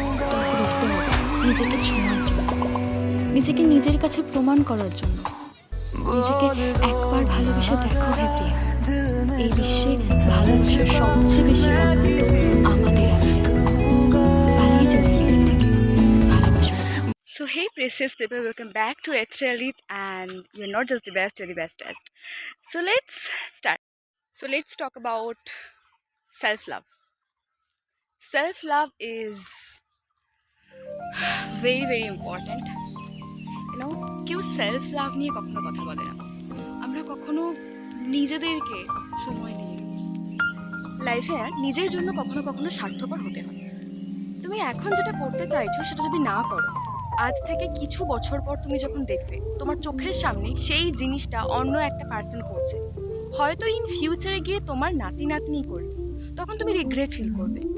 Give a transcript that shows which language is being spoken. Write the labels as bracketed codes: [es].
[bn] তোমাকে উঠতে হবে নিজেকে ছোঁয়ার জন্য, নিজেকে নিজের কাছে প্রমাণ করার জন্য। নিজেকে একবার ভালোবেসে দেখো হে প্রিয়া, এই বিশ্বে ভালোবাসার সবচেয়ে বেশি গান হয়তো আমাদের আমিরা। পালিয়ে যাবে নিজের থেকে, ভালোবাসো। [en] So hey precious people, welcome back to Etherealith, and you're not just the best, you're the bestest. So let's start. So let's talk about self-love. Self-love is very important. [bn] কেউ self-love নিয়ে কখনো কথা বলে না। আমরা কখনো নিজেদেরকে সময় দিই। লাইফে নিজের জন্য কখনো কখনো স্বার্থপর হতে হয়। তুমি এখন যেটা করতে চাইছো সেটা যদি না করো, আজ থেকে কিছু বছর পর তুমি যখন দেখবে তোমার চোখের সামনে সেই জিনিসটা অন্য একটা পার্সন করছে, হয়তো ইন ফিউচারে গিয়ে তোমার নাতি নাতনি করবে, তখন তুমি রিগ্রেট ফিল করবে।